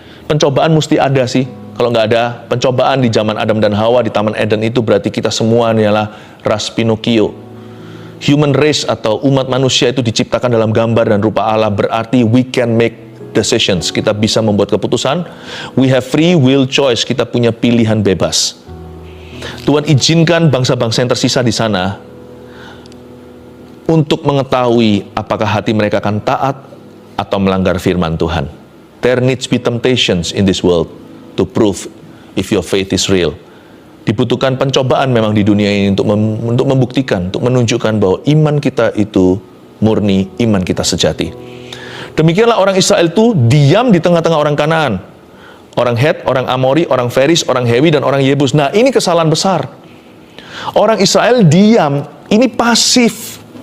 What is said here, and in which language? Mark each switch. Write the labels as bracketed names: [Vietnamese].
[Indonesian] Pencobaan mesti ada sih. Kalau nggak ada pencobaan di zaman Adam dan Hawa di Taman Eden, itu berarti kita semua adalah ras Pinocchio. Human race atau umat manusia itu diciptakan dalam gambar dan rupa Allah, berarti [English] we can make decisions. [Indonesian] Kita bisa membuat keputusan. [English] We have free will choice. [Indonesian] Kita punya pilihan bebas. Tuhan izinkan bangsa-bangsa yang tersisa di sana untuk mengetahui apakah hati mereka akan taat atau melanggar firman Tuhan. [English] There needs be temptations in this world to prove if your faith is real. [Indonesian] Dibutuhkan pencobaan memang di dunia ini untuk membuktikan, untuk menunjukkan bahwa iman kita itu murni, iman kita sejati. Demikianlah orang Israel itu diam di tengah-tengah orang Kanaan. Orang Het, orang Amori, orang Feris, orang Hewi, dan orang Yebus. Nah, ini kesalahan besar. Orang Israel diam, ini pasif.